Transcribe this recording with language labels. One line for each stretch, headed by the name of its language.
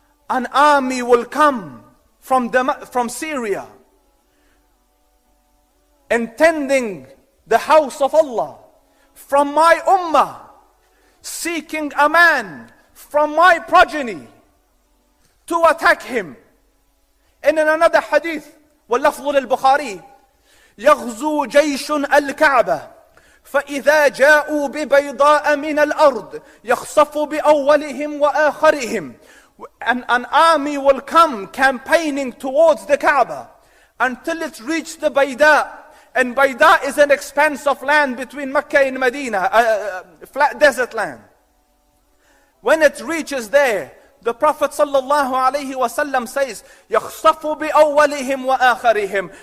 English: An army will come from Syria, intending the house of Allah, from my ummah, seeking a man from my progeny to attack him. And in another hadith,
Arabic: وَاللَّفْظُ لِلْبُخَارِي, يَغْزُو جَيْشٌ الْكَعْبَةِ فإذا جاءوا ببيضاء من الأرض يخصف بأولهم وآخرهم.
English: An army will come campaigning towards the Kaaba until it reaches the Bayda. And Bayda is an expanse of land between Mecca and Medina, a flat desert land. When it reaches there, the Prophet sallallahu alaihi wasallam says,
Arabic: يخصف بأولهم وآخرهم.